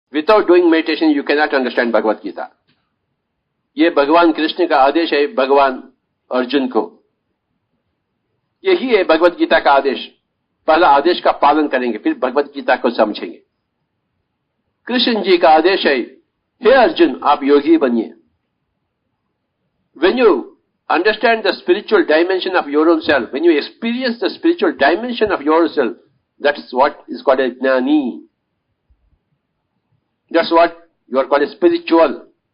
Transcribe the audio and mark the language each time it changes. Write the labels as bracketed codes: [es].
[en] Without doing meditation, you cannot understand Bhagavad Gita. [hi] ये भगवान कृष्ण का आदेश है भगवान अर्जुन को। यही है भगवत गीता का आदेश। पहला आदेश का पालन करेंगे, फिर भगवत गीता को समझेंगे। कृष्ण जी का आदेश है, हे अर्जुन, आप योगी बनिए। [en] When you understand the spiritual dimension of your own self, when you experience the spiritual dimension of yourself, that's what is called a jnani. That's what you are called a spiritual.